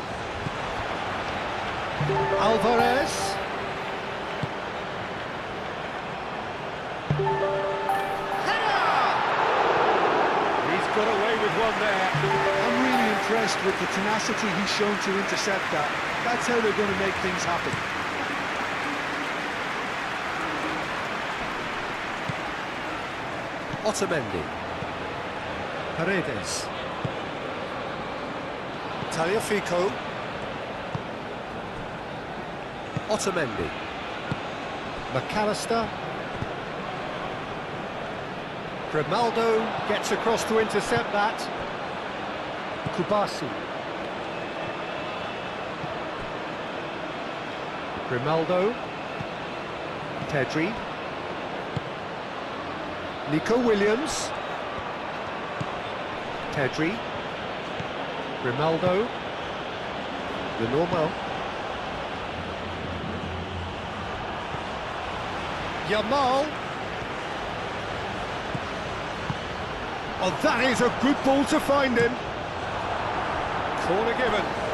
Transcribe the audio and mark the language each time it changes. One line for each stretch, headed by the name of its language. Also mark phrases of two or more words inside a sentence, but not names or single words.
English: Alvarez. Got away with one there. I'm really impressed with the tenacity he's shown to intercept that. That's how they're going to make things happen. Otamendi. Paredes. Tagliafico. Otamendi. McAllister. Grimaldo gets across to intercept that. Kubasi. Grimaldo. Pedri. Nico Williams. Pedri. Grimaldo. The normal. Yamal. Oh, that is a good ball to find him. Corner given.